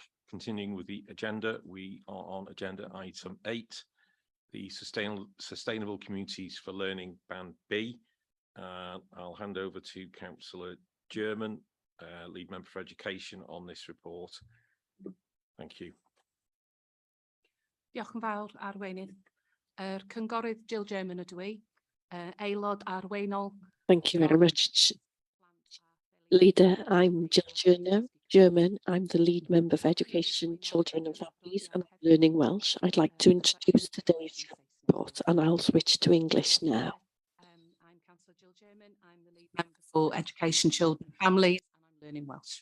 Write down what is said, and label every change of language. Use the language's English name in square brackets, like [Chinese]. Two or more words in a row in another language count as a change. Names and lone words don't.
[English] Continuing with the agenda, we are on agenda item 8, the Sustainable Communities for Learning Band B. I'll hand over to Councillor German, Lead Member for Education, on this report. Thank you. [Welsh] Diolch yn fawr, Arweinydd. Cynghorydd Jill German ydw i, aelod arweinol. [English] Thank you very much, Leader. I'm Jill German. I'm the Lead Member for Education, Children and Families, and Learning Welsh. I'd like to introduce today's report, and I'll switch to English now. I'm Councillor Jill German. I'm the Lead Member for Education, Children and Families, and I'm Learning Welsh.